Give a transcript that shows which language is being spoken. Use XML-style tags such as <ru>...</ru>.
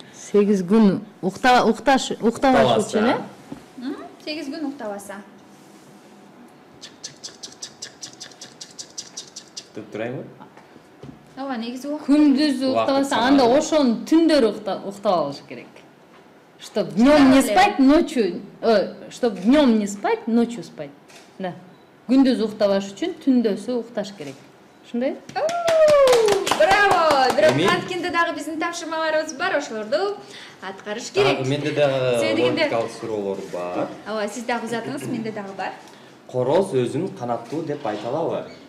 <ky>8 күн уктабаш үчүн, 8 күн уктабаса. Деп турайбы? Ооба, негизи күндүз уктабаса, анда ошону түндөрү уктап алыш керек.</ky> <ru>Чтоб днём не спать, ночью, чтоб днём не спать, ночью спать. Да.</ru> <ky>Күндүз уктабаш үчүн түндөсү укташ керек. Ушундай? Браво! Бирок анткенде дагы биздин тапшырмаларыбыз бар, ошолорду аткарыш керек. Менде дагы логикалык суроолор бар. Ооба, сиз дагы узатыңыз, менде дагы бар. Короз өзүн канаттуу деп айта алабы?</ky>